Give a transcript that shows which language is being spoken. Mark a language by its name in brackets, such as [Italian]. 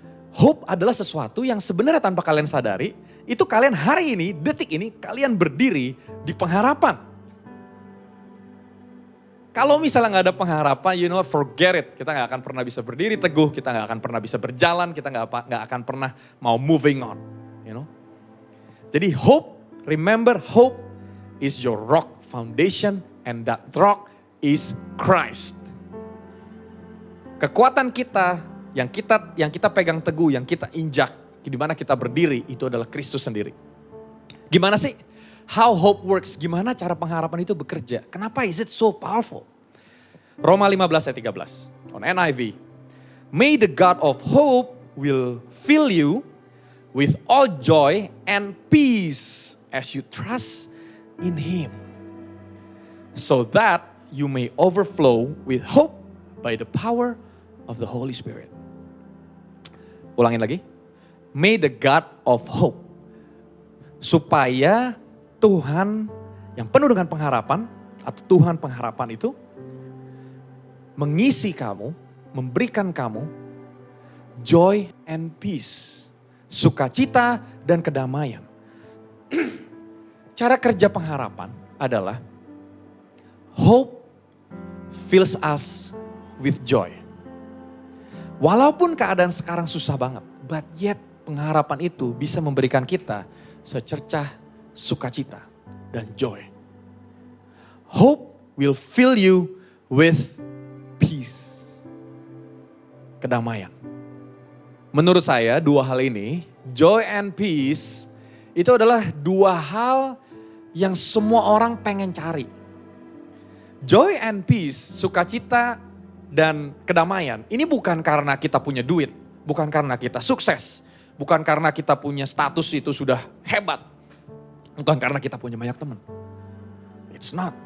[Indonesian] Hope adalah sesuatu yang sebenarnya tanpa kalian sadari, itu kalian hari ini, detik ini, kalian berdiri di pengharapan. Kalau misalnya gak ada pengharapan, [English] you know what, forget it. [Indonesian] Kita gak akan pernah bisa berdiri teguh, kita gak akan pernah bisa berjalan, kita gak akan pernah mau [English] moving on. You know? [Indonesian] Jadi [English] hope, remember hope is your rock foundation and that rock is Christ. [Indonesian] Kekuatan kita yang kita pegang teguh, yang kita injak, di mana kita berdiri, itu adalah Kristus sendiri. Gimana sih? [English] How hope works? [Indonesian] Gimana cara pengharapan itu bekerja? Kenapa [English] is it so powerful? Roma 15 ayat 13 on NIV. May the God of hope will fill you with all joy and peace as you trust in Him. So that you may overflow with hope by the power of the Holy Spirit. [Indonesian] Ulangin lagi. [English] May the God of hope. [Indonesian] Supaya Tuhan yang penuh dengan pengharapan, atau Tuhan pengharapan itu, mengisi kamu, memberikan kamu [English] joy and peace. [Indonesian] Sukacita dan kedamaian. Cara kerja pengharapan adalah [English] hope fills us with joy. [Indonesian] Walaupun keadaan sekarang susah banget, [English] but yet [Indonesian] pengharapan itu bisa memberikan kita secercah sukacita dan joy. [English] Hope will fill you with peace. [Indonesian] Kedamaian. Menurut saya dua hal ini, [English] joy and peace, [Indonesian] itu adalah dua hal yang semua orang pengen cari. Joy and peace, sukacita dan kedamaian, ini bukan karena kita punya duit, bukan karena kita sukses, bukan karena kita punya status itu sudah hebat, bukan karena kita punya banyak teman. [English] It's not.